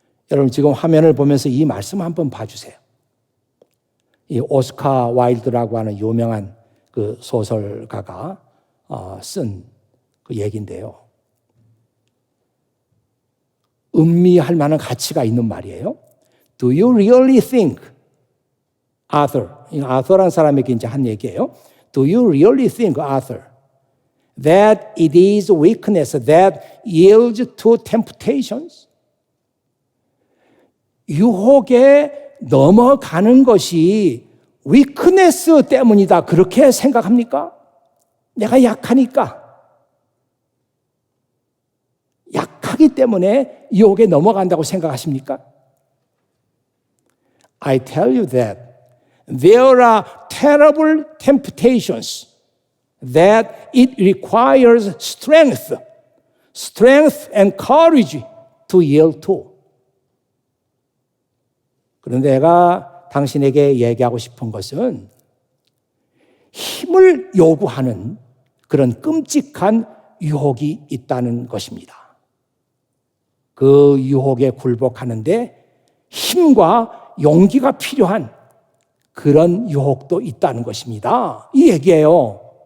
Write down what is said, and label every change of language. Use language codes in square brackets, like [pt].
[ko] 여러분 지금 화면을 보면서 이 말씀 한번 봐주세요. 이 오스카 와일드라고 하는 유명한 그 소설가가 쓴 그 얘기인데요. 음미할 만한 가치가 있는 말이에요. [en] Do you really think, [ko] 아서라는 사람에게 이제 한 얘기예요. [en] Do you really think, Arthur, that it is weakness that yields to temptations? [ko] 유혹에 넘어가는 것이 weakness 때문이다. 그렇게 생각합니까? 내가 약하니까. 약하기 때문에 유혹에 넘어간다고 생각하십니까? [en] I tell you that there are terrible temptations that it requires strength and courage to yield to. [ko] 그런데 내가 당신에게 얘기하고 싶은 것은 힘을 요구하는 그런 끔찍한 유혹이 있다는 것입니다. 그 유혹에 굴복하는데 힘과 용기가 필요한 그런 유혹도 있다는 것입니다. 이 얘기예요.